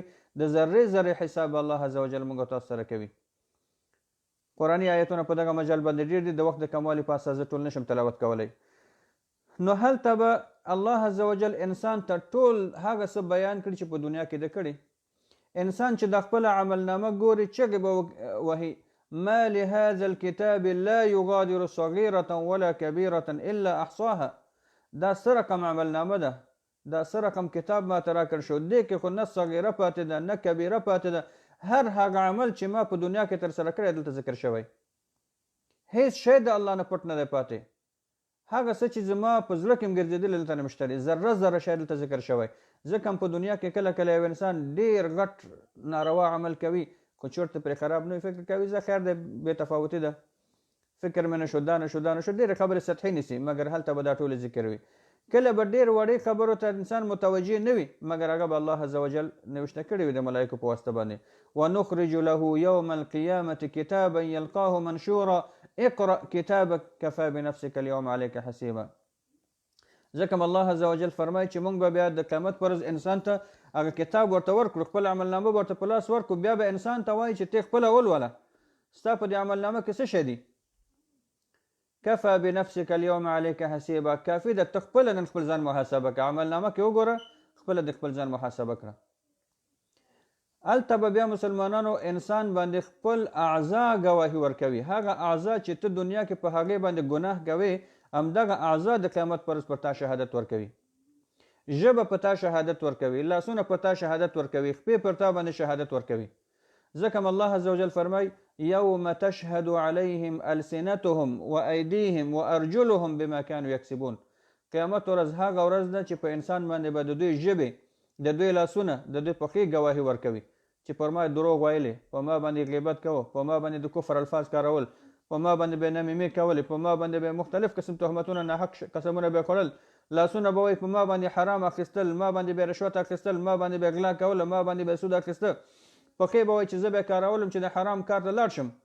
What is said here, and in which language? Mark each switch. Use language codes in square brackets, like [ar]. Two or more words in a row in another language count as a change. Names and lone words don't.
[ps] د ذرې ذرې حساب الله [ar] عز وجل [ps] موږ تاسو سره کوي. قرآني آیتونه په دغه مجال باندې ډېر دي، د وخت د کموالي په اساس زه ټول نشم تلاوت کولی. نو هلته به الله [ar] عز وجل [ps] انسان ته ټول هغه څه بیان کړي چې په دنیا کې ده کړي. انسان چې د خپل عملنامه ګوري چغې به وهي [ar] ما لهذا الكتاب لا يغادر صغيرة ولا كبيرة الا احصاها. [ps] دا څه رقم عملنامه ده، دا څه رقم کتاب ما ته راکړ شو، دې کې خو نه صغیره پاتې ده نه کبیره پاتې ده. هر هغه عمل چې ما په دنیا کې ترسره کړی دلته ذکر شوی، هیڅ شی د الله نه پټ نه دی پاتې. هغه څه چې زما په زړه کې هم ګرځېدلی دلته نه مشته دی، ذره ذره شی دلته ذکر شوی. ځکه هم په دنیا کې کله کله یو انسان ډېر غټ ناروا عمل کوي خو چورته پرې خراب نه وي، فکر کوي زه خیر دی بې تفاوتي ده، فکر مې نه شو، دا نه شو، دا نه شو، ډېرې خبرې سطحي نیسي، مګر هلته به دا ټولې ذکر وي. کله به ډېر وړې خبرو ته انسان متوجه نه وي، مګر هغه به الله [ar] عز وجل [ps] نوشته کړي وي د ملایکو په واسطه باندې. [ar] ونخرج له یوم القیامة کتابا یلقاه منشورا اقرأ کتابک کفا بنفسک اليوم علیک حسیبا. [ps] ځکه الله [ar] عز وجل [ps] فرمایي چې موږ به بیا د قیامت پر ورځ انسان ته هغه کتاب ورته ورکړو، خپل عملنامه به ورته په لاس ورکړو، بیا به انسان ته وایي چې ته خپله ولوله، ستا په دې عملنامه کې څه شی دي. [ar] کفا بنفسک اليوم علیک حسیبا. [ps] کافي ده ته خپله نن خپل ځان محاسبه کړه، عملنامه کې وګوره، خپله د خپل ځان محاسبه کړه. هلته به بیا مسلمانانو انسان باندې خپل اعضا ګواهي ورکوي. هغه اعضا چې ته دنیا کې په هغې باندې ګناه کوې، همدغه اعضا د قیامت پر ورځ پر تا شهادت ورکوي. ژبه په تا شهادت ورکوي، لاسونه په تا شهادت ورکوي، خپې پر تا باندې شهادت ورکوي. ځکه الله [ar] عز وجل [ps] فرمای [ar] یوم تشهد علیهم السنتهم وایدیهم وارجلهم بما كانوا یکسبون. [ps] قیامت ورځ هغه ورځ ده چې په انسان باندې به د دوی ژبې، د دوی لاسونه، د دوی پښې ګواهي ورکوي چې پر ما دروغ ویلې، په ما باندې غیبت کوه، په ما باندې د کفر الفاظ کارول، په ما باندې به نمیمې کولې، په ما باندې به مختلف قسم تهمتونه ناحق قسمونه به خوړل، لاسونه به وایي په ما باندې حرام اخیستل، ما باندې به رشوت اخیستل، ما باندې به غلا کول، ما باندې به سود اخیسته، پښې به وایي چې زه به کارولم چې د حرام کار ته لاړ شم.